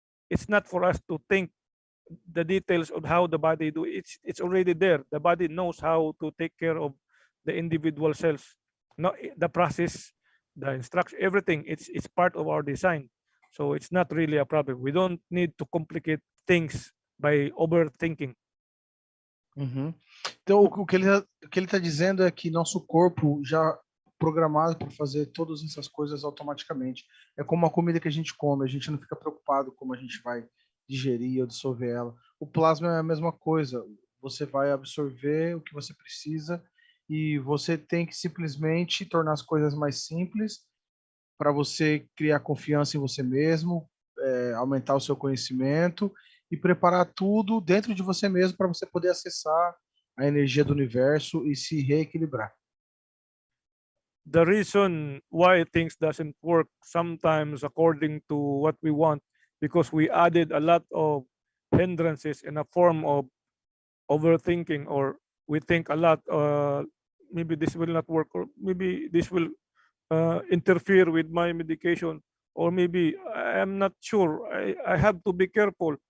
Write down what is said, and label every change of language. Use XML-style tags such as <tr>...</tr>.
<en>It's not for us to think the details of how the body do it. It's already there. The body knows how to take care of the individual cells. No, the process, the instruction, everything. It's part of our design. So it's not really a problem. We don't need to complicate things by overthinking.</en> <pt>Então, o que ele está dizendo é que nosso corpo já programado para fazer todas essas coisas automaticamente. É como a comida que a gente come, a gente não fica preocupado como a gente vai digerir ou dissolver ela. O plasma é a mesma coisa. Você vai absorver o que você precisa e você tem que simplesmente tornar as coisas mais simples para você criar confiança em você mesmo, aumentar o seu conhecimento e preparar tudo dentro de você mesmo para você poder acessar a energia do universo e se reequilibrar.</pt> <en>The reason why things doesn't work sometimes according to what we want, because we added a lot of hindrances in a form of overthinking, or we think a lot, maybe this will not work, or maybe this will interfere with my medication, or maybe I'm not sure, I have to be careful.</en>